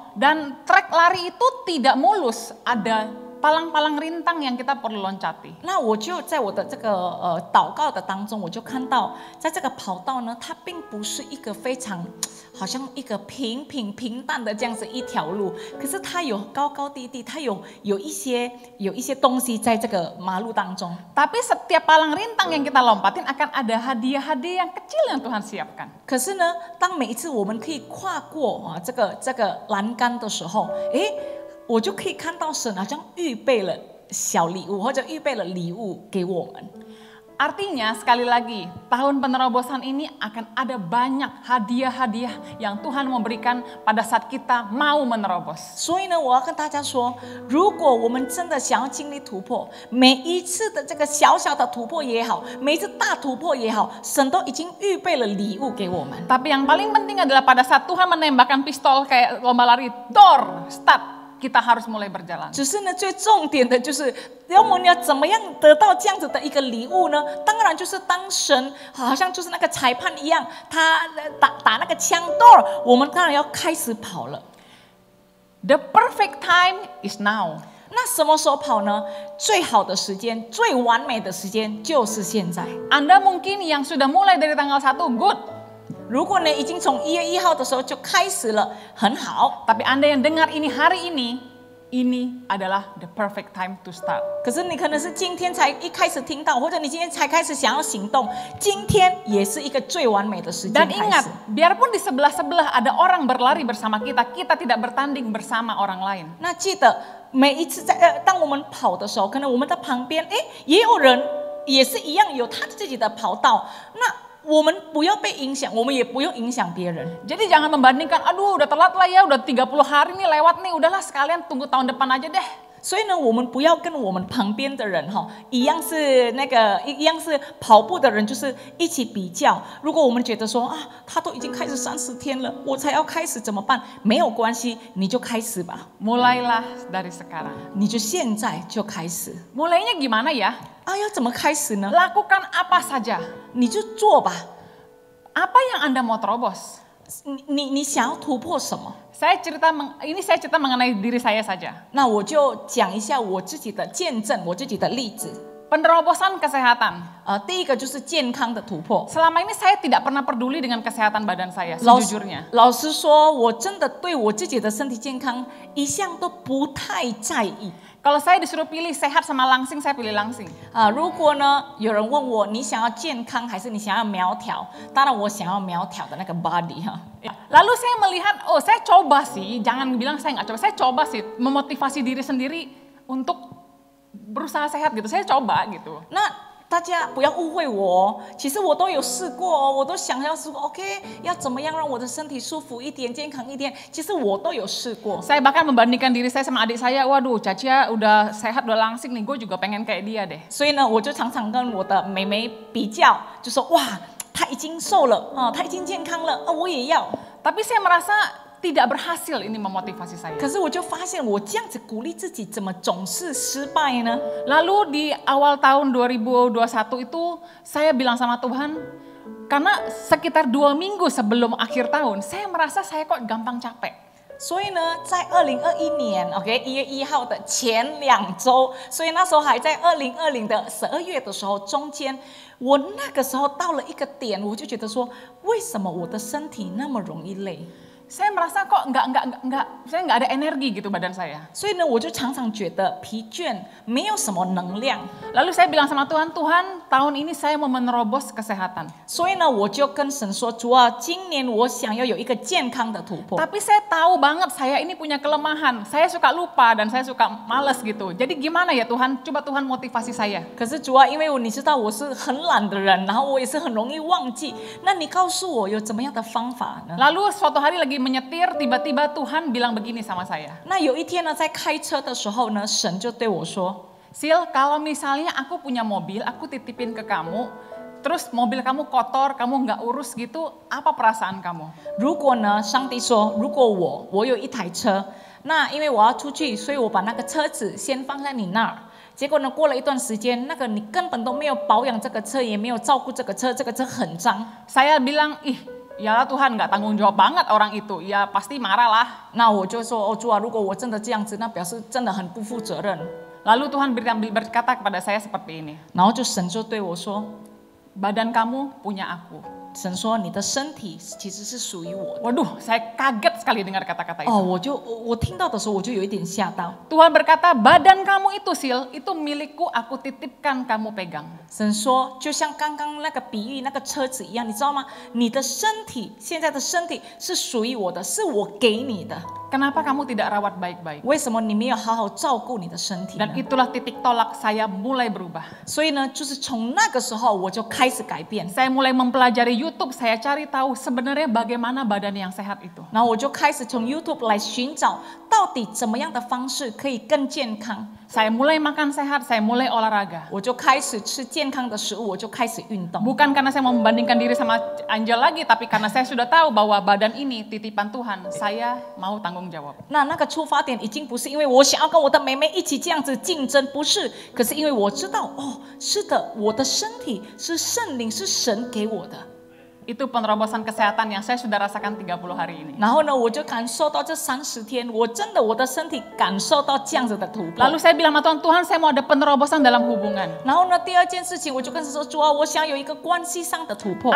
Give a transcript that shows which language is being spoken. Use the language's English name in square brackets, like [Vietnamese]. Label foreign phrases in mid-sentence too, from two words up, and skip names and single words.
[Indonesian] Dan trek lari itu tidak mulus, ada palang-palang rintang yang kita perlu loncati. [Chinese] 那我就在我的这个祷告的当中，我就看到，在这个跑道呢，它并不是一个非常好像一个平淡的这样子一条路，可是它有高高低低，它有一些东西在这个马路当中。 [Indonesian] Tapi setiap palang rintang yang kita lompatin akan ada hadiah-hadiah yang kecil yang Tuhan siapkan. [Chinese] 可是呢，当每一次我们可以跨过这个栏杆的时候，我就可以看到神好像预备了小礼物，或者预备了礼物给我们。 [Indonesian] Artinya sekali lagi, tahun penerobosan ini akan ada banyak hadiah-hadiah yang Tuhan mau berikan pada saat kita mau menerobos. [Chinese] 所以呢，我要跟大家说，如果我们真的想要经历突破，每一次的这个小小的突破也好，每一次大突破也好，神都已经预备了礼物给我们。 [Indonesian] Tapi yang paling penting adalah pada saat Tuhan menembakkan pistol kayak lomba lari, door, start. Kita harus mulai berjalan. [Chinese] 只是呢，最重点的就是，要我们要怎么样得到这样子的一个礼物呢？当然就是当神好像就是那个裁判一样，他打那个枪 door， 我们当然要开始跑了。 [English] The perfect time is now. [Chinese] 那什么时候跑呢？最好的时间，最完美的时间就是现在。 [Indonesian] Anda mungkin yang sudah mulai dari tanggal 1, good. [Chinese] 如果呢已经从1月1号的时候就开始了，很好。 [Indonesian] Tapi Anda yang dengar ini hari ini adalah [English] the perfect time to start. [Chinese] 可是你可能是今天才一开始听到，或者你今天才开始想要行动，今天也是一个最完美的时间 [Indonesian] Dan [Chinese] 开 [Indonesian] ingat, [Chinese] 始。 [Indonesian] biarpun di sebelah-sebelah ada orang berlari bersama kita, kita tidak bertanding bersama orang lain. [Chinese] 那记得每一次当我们跑的时候，可能我们的旁边，也有人也是一样有他自己的跑道，那我们不要被影响，我们也不用影响别人。 [Indonesian] Jadi jangan membandingkan, aduh udah telat lah ya, udah 30 hari nih lewat nih, udahlah sekalian tunggu tahun depan aja deh. [Chinese] 所以呢，我们不要跟我们旁边的人一样是跑步的人，就是一起比较。如果我们觉得说他都已经开始30天了，我才要开始怎么办？没有关系，你就开始吧。 [Indonesian] Mulailah dari sekarang. [Chinese] 你就现在就开始。 [Indonesian] Mulainya gimana ya? [Chinese] 要怎么开始呢？ [Indonesian] Lakukan apa saja. [Chinese] 你就做吧。 [Indonesian] Apa yang Anda mau terobos? [Chinese] 你想要突破什么？ [Indonesian] Saya cerita mengenai diri saya saja. [Chinese] 那我就讲一下我自己的见证，我自己的例子。 [Indonesian] Penerobosan kesehatan. [Chinese] 第一个就是健康的突破。 [Indonesian] Selama ini saya tidak pernah peduli dengan kesehatan badan saya, sejujurnya. [Chinese] 老实说，我真的对我自己的身体健康一向都不太在意。 [Indonesian] Kalau saya disuruh pilih sehat sama langsing, saya pilih langsing. [Chinese] 如果呢有人问我你想要健康还是你想要苗条，当然我想要苗条的那个 body [Indonesian] Lalu saya melihat, saya coba sih, jangan bilang saya nggak coba, saya coba sih memotivasi diri sendiri untuk berusaha sehat gitu, saya coba gitu. [Chinese] 那大家不要误会我其实我都有试过我都想要试过 OK 要怎么样让我的身体舒服一点健康一点其实我都有试过 [Indonesian] Saya bahkan membandingkan diri saya sama adik saya, waduh Cacia udah sehat udah langsing nih, gue juga pengen kayak dia deh. [Chinese] 所以呢我就常常跟我的妹妹比较就说哇她已经瘦了她已经健康了我也要 [Indonesian] Tapi saya merasa tidak berhasil ini memotivasi saya. [Chinese] 可是我就发现我这样子鼓励自己怎么总是失败呢 [Indonesian] Lalu di awal tahun 2021 itu saya bilang sama Tuhan, karena sekitar 2 minggu sebelum akhir tahun, saya merasa saya kok gampang capek. [Chinese] 所以呢在2021年 OK 1月1号的前2周所以那时候还在2020的12月的时候中间我那个时候到了一个点我就觉得说为什么我的身体那么容易累 [Indonesian] Saya merasa kok saya nggak ada energi gitu badan saya. [Chinese] 所以呢我就常常觉得疲倦没有什么能量 [Indonesian] Lalu saya bilang sama Tuhan, Tuhan tahun ini saya mau menerobos kesehatan. [Chinese] 所以呢我就跟神说主啊今年我想要有一个健康的突破 [Indonesian] Tapi saya tahu banget saya ini punya kelemahan. Saya suka lupa dan saya suka malas gitu. Jadi gimana ya Tuhan? Coba Tuhan motivasi saya. [Chinese] 可是主啊因为你知道我是很懒的人然后我也是很容易忘记那你告诉我有怎么样的方法呢 [Indonesian] Lalu suatu hari lagi menyetir, tiba-tiba Tuhan bilang begini sama saya. [Chinese] 那有一天呢在开车的时候呢神就对我说 [Indonesian] Sil, kalau misalnya aku punya mobil, aku titipin ke kamu, terus mobil kamu kotor, kamu nggak urus gitu, apa perasaan kamu? [Chinese] 如果呢上帝说如果我有一台车那因为我要出去，所以我把那个车子先放在你那儿。结果呢，过了一段时间，那个你根本都没有保养这个车，也没有照顾这个车很脏。 [Indonesian] Saya bilang, ih, iyalah Tuhan nggak tanggung jawab banget orang itu. Ya pasti marah lah. [Chinese] 那我就说，哦主啊，如果我真的这样子，那表示真的很不负责任。 [Indonesian] Lalu Tuhan berkata kepada saya seperti ini. [Chinese] 然后神就对我说， [Indonesian] Badan kamu punya aku. [Chinese] 神说你的身体其实是属于我的。 [Indonesian] Waduh, saya kaget sekali dengar kata-kata itu. [Chinese] 哦，我听到的时候我就有一点吓到。 [Indonesian] Tuhan berkata, badan kamu itu Sil, itu milikku, aku titipkan kamu pegang. [Chinese] 神说，就像刚刚那个比喻那个车子一样，你知道吗？你的身体现在的身体是属于我的，是我给你的。 [Indonesian] Kenapa kamu tidak rawat baik-baik? [Chinese] 为什么你没有好好照顾你的身体呢？ [Indonesian] Dan itulah titik tolak saya mulai berubah. [Chinese] 所以呢，就是从那个时候我就开始改变， [Indonesian] Saya mulai mempelajari YouTube, saya cari tahu sebenarnya bagaimana badan yang sehat itu. [Chinese] 然后我就开始从 YouTube 来寻找到底怎么样的方式可以更健康。 [Indonesian] Saya mulai makan sehat, saya mulai olahraga. [Chinese] 我就开始吃健康的食物，我就开始运动。 [Indonesian] Bukan karena saya mau membandingkan diri sama Angel lagi, tapi karena saya sudah tahu bahwa badan ini titipan Tuhan, saya mau tanggung jawab. [Chinese] 那个出发点已经不是因为我想要跟我的妹妹一起这样子竞争，不是，可是因为我知道，哦，是的，我的身体是圣灵，是神给我的。 [Indonesian] Itu penerobosan kesehatan yang saya sudah rasakan 30 hari ini. [Chinese] 然后呢，我就感受到这30天，我真的我的身体感受到这样子的突破。 [Indonesian] Lalu saya bilang sama Tuhan, Tuhan saya mau ada penerobosan dalam hubungan. [Chinese] 然后呢，第二件事情我就跟神说，主啊，我想有一个关系上的突破。